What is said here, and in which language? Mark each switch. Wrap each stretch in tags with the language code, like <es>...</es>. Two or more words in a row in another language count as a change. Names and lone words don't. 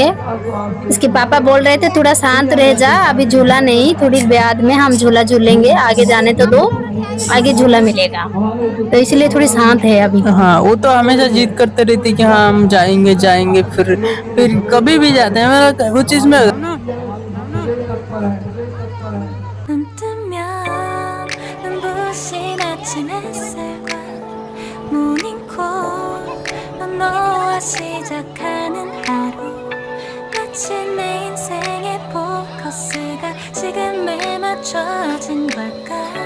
<hi>इसके पापा बोल रहे थे थोड़ा शांत रह जा, अभी झूला नहीं, थोड़ी बाद में हम झूला झूलेंगे, आगे जाने तो दो, आगे झूला मिलेगा, तो इसलिए थोड़ी शांत है अभी। हाँ वो तो हमेशा जिद करते रहती कि हाँ हम जाएंगे जाएंगे, फिर कभी भी जाते हैं। मेरा वो चीज में</hi> <ko>눈 뜨면 눈부신 아침 햇살과 모닝콜 너와 시작하는 하루, 마치 내 인생의 포커스가 지금에 맞춰진 걸까.</ko>